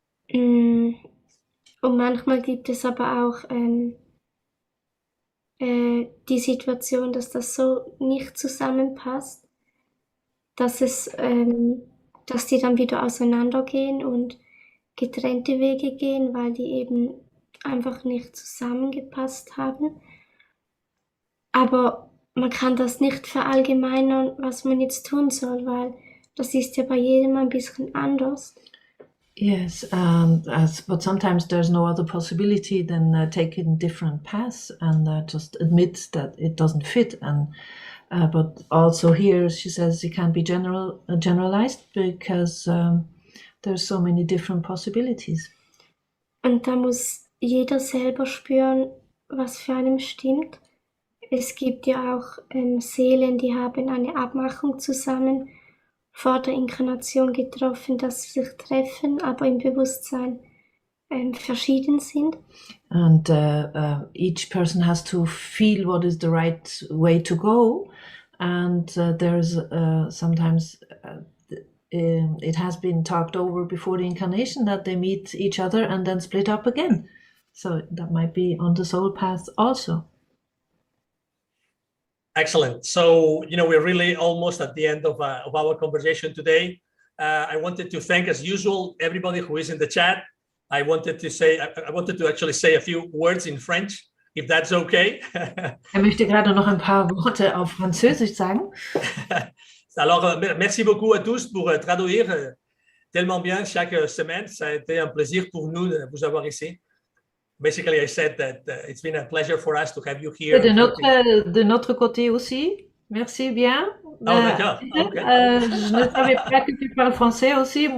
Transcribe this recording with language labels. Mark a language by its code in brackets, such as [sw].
[de] Und manchmal gibt es aber auch die Situation, dass das so nicht zusammenpasst, dass die dann wieder auseinandergehen und getrennte Wege gehen, weil die eben einfach nicht zusammengepasst haben. Aber man kann das nicht verallgemeinern, was man jetzt tun soll, weil das ist ja bei jedem ein bisschen anders. [en] Yes, but sometimes there's no other possibility than taking different paths and just admit that it doesn't fit. And but also here she says it can't be generalized because there's so many different possibilities. [de] Und da muss jeder selber spüren, was für einen stimmt. Es gibt ja auch Seelen, die haben eine Abmachung zusammen vor der Inkarnation getroffen, dass sie sich treffen, aber im Bewusstsein verschieden sind. [en] And each person has to feel what is the right way to go. And there's sometimes it has been talked over before the incarnation that they meet each other and then split up again. So that might be on the soul path also. Excellent. So, we're really almost at the end of our conversation today. I wanted to thank, as usual, everybody who is in the chat. I wanted to actually say a few words in French, if that's okay. [de] Möchte gerade noch ein paar Worte auf Französisch sagen. [fr] Alors, merci beaucoup à tous pour traduire tellement bien chaque semaine. Ça a été un plaisir pour nous de vous avoir ici. [en] Basically, I said that it's been a pleasure for us to have you here. [fr] De notre côté aussi. Merci bien. Oh, d'accord. Okay. Je ne savais pas que tu parles français aussi.